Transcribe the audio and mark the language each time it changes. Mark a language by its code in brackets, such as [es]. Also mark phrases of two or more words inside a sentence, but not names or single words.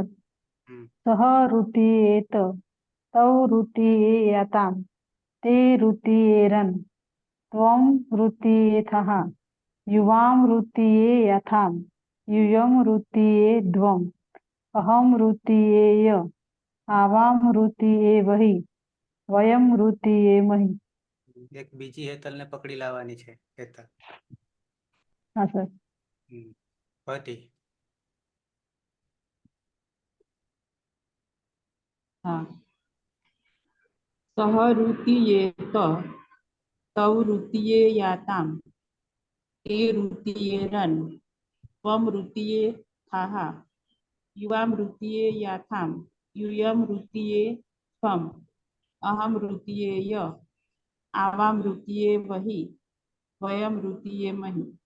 [sa] सः रुतीयेत तौ रुतीयेयाताम् ते रुतीयेरन् त्वं रुतीयेथः युवां रुतीयेयाथाम् यूयं रुतीयेध्वम् अहं रुतीयेय आवां रुतीयेवहि वयं रुतीयेमहि। [gu] એક બીજી હેતલને પકડી લાવવાની છે હેતલ [hi] हाँ सर। [gu] પતિ [hi] हाँ। [sa] सः रुतीयेत तौ रुतीयेयाताम् ते रुतीयेरन् त्वं रुतीयेथाः युवां रुतीयेयाथाम् यूयं रुतीयेध्वम् अहम ऋतीये य आवाम ऋतीये वही वयम ऋतीये मही।